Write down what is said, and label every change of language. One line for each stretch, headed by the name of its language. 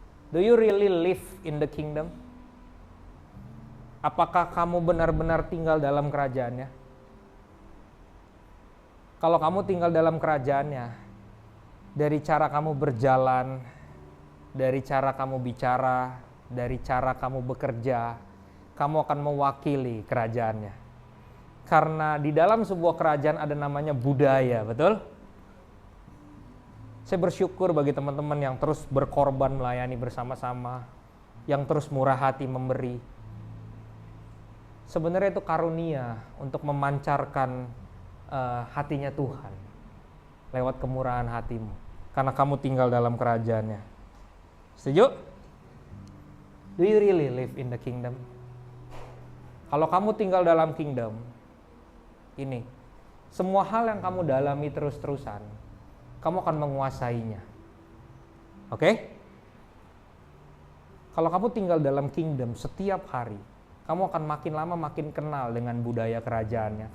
English: Do you really live in the kingdom?
Indonesian: Apakah kamu benar-benar tinggal dalam kerajaannya? Kalau kamu tinggal dalam kerajaannya, dari cara kamu berjalan, dari cara kamu bicara, dari cara kamu bekerja, kamu akan mewakili kerajaannya. Karena di dalam sebuah kerajaan ada namanya budaya, betul? Saya bersyukur bagi teman-teman yang terus berkorban melayani bersama-sama, yang terus murah hati memberi. Sebenarnya itu karunia untuk memancarkan hatinya Tuhan lewat kemurahan hatimu. Karena kamu tinggal dalam kerajaannya. Setuju?
English: Do you really live in the kingdom?
Indonesian: Kalau kamu tinggal dalam kingdom, ini, semua hal yang kamu dalami terus-terusan, kamu akan menguasainya. Oke? Kalau kamu tinggal dalam kingdom setiap hari, kamu akan makin lama makin kenal dengan budaya kerajaannya.